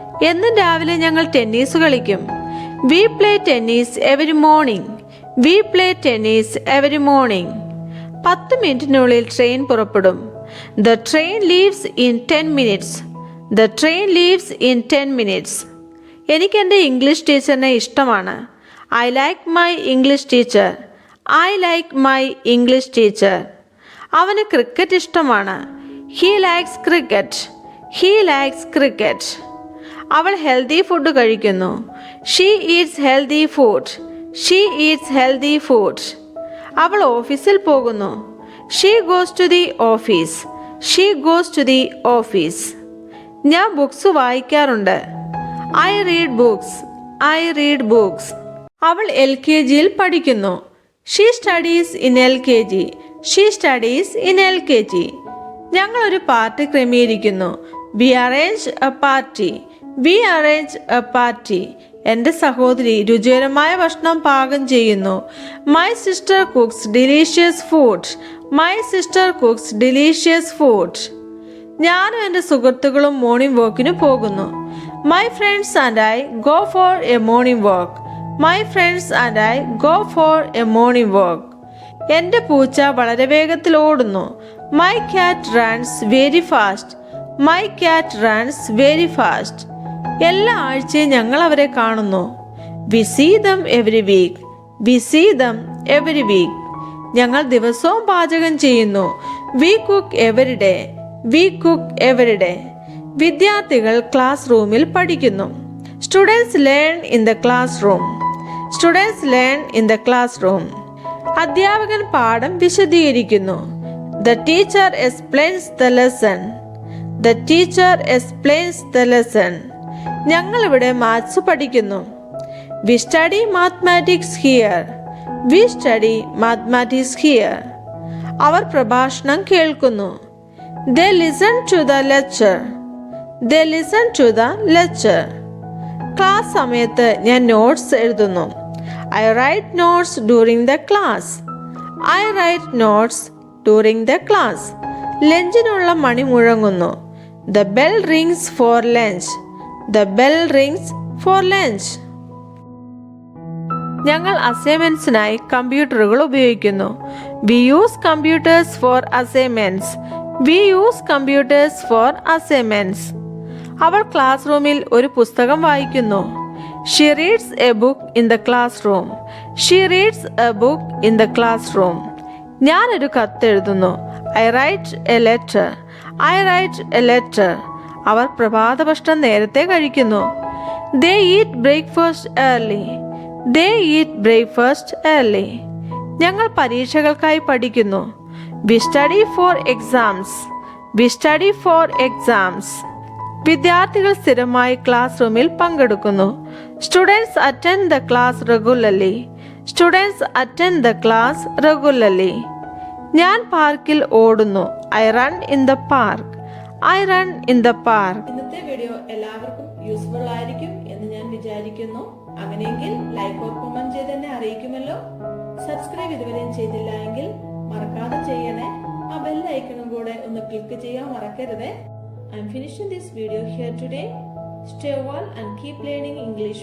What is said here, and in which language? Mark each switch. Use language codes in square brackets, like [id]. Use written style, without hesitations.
[ml] എന്നും രാവിലെ ഞങ്ങൾ ടെന്നീസ് കളിക്കും. [en] We play tennis every morning. We play tennis every morning. [ml] 10 മിനിറ്റിനുള്ളിൽ ട്രെയിൻ പുറപ്പെടും. [en] The train leaves in 10 minutes. The train leaves in 10 minutes. [ml] എനിക്ക് എൻ്റെ ഇംഗ്ലീഷ് ടീച്ചറിനെ ഇഷ്ടമാണ്. [en] I like my English teacher. I like my English teacher. [ml] അവന് cricket ഇഷ്ടമാണ്. [en] He likes cricket. He likes cricket. [ml] അവൾ healthy food കഴിക്കുന്നു. [en] She eats healthy food. She eats healthy food. [ml] അവൾ ഓഫീസിൽ പോകുന്നു. [en] She goes to the office. She goes to the office. [ml] ഞാൻ books വായിക്കാറുണ്ട്. [en] I read books. I read books. [ml] അവൾ LKGയിൽ പഠിക്കുന്നു. [en] She studies in LKG. She studies in LKG. [ml] ഞങ്ങൾ ഒരു party ക്രമീകരിക്കുന്നു. [en] We arrange a party. We arrange a party. [ml] എൻ്റെ സഹോദരി രുചികരമായ ഭക്ഷണം പാകം ചെയ്യുന്നു. [en] My sister cooks delicious food. My sister cooks delicious food. [ml] ഞാനും എൻ്റെ സുഹൃത്തുക്കളും മോർണിംഗ് വാക്കിന് പോകുന്നു. [en] My friends and I go for a morning walk. My friends and I go for a morning walk. [ml] എൻ്റെ പൂച്ച വളരെ വേഗത്തിൽ ഓടുന്നു. [en] My cat runs very fast. My cat runs very fast. [ml] എല്ലാ ആഴ്ചയും ഞങ്ങൾ അവരെ കാണുന്നു. [en] We see them every week. We see them every week. [ml] ഞങ്ങൾ ദിവസവും പാചകം ചെയ്യുന്നു. [en] We cook every day. We cook every day. [ml] വിദ്യാർത്ഥികൾ ക്ലാസ് റൂമിൽ പഠിക്കുന്നു. [en] Students learn in the classroom. Students learn in the classroom. [ml] അധ്യാപകൻ പാഠം വിശദീകരിക്കുന്നു. [en] The teacher explains the lesson. The teacher explains the lesson. [ml] ഞങ്ങൾ ഇവിടെ മാത്സ് പഠിക്കുന്നു. [en] We study mathematics here. We study mathematics here. [ml] അവർ പ്രഭാഷണം കേൾക്കുന്നു. [en] They listen to the lecture. They listen to the lecture. [ml] Class സമയത്ത് ഞാൻ നോട്ട്സ് എഴുതുന്നു. [en] I write notes during the class. I write notes during the class. [ml] ലഞ്ചിനുള്ള money മുഴങ്ങുന്നു. [en] The bell rings for lunch. The bell rings for lunch. [ml] ഞങ്ങൾ അസൈൻമെന്റ്സിനായി കമ്പ്യൂട്ടറുകൾ ഉപയോഗിക്കുന്നു. [en] We use computers for assignments. We use computers for assignments. [ml] അവൾ class റൂമിൽ ഒരു പുസ്തകം വായിക്കുന്നു. [en] She reads a book in the classroom. She reads a book in the classroom. [ml] ഞാൻ ഒരു കത്ത് എഴുതുന്നു. [en] I write a letter. I write a letter. [ml] അവർ പ്രഭാത ഭക്ഷണം നേരത്തെ കഴിക്കുന്നു. [en] They eat breakfast early. They eat breakfast early. [ml] ഞങ്ങൾ പരീക്ഷകൾക്കായി പഠിക്കുന്നു. [en] We study for exams. We study for exams. [ml] വിദ്യാർത്ഥികൾ സ്ഥിരമായി ക്ലാസ് റൂമിൽ പങ്കെടുക്കുന്നു. [en] Students attend the class regularly. Students attend the class regularly. [ml] ഞാൻ പാർക്കിൽ ഓടുന്നു. [en] I run in the park. I run in the park. [ml] ഇന്നത്തെ വീഡിയോ എല്ലാവർക്കും യൂസ്ഫുൾ ആയിരിക്കും എന്ന് ഞാൻ വിചാരിക്കുന്നു. അങ്ങനെയെങ്കിൽ ലൈക്ക് ഓർ കമന്റ് ചെയ്ത് എന്നെ അറിയിക്കുമല്ലോ. സബ്സ്ക്രൈബ് ഇതുവരെയും ചെയ്തില്ല എങ്കിൽ മറക്കാതെ ചെയ്യണേ. ആ ബെൽ ഐക്കണും കൂടെ ഒന്ന് ക്ലിക്ക് ചെയ്യാൻ മറക്കരുതേ. [en] I am finishing this video here today. Stay well and keep learning English.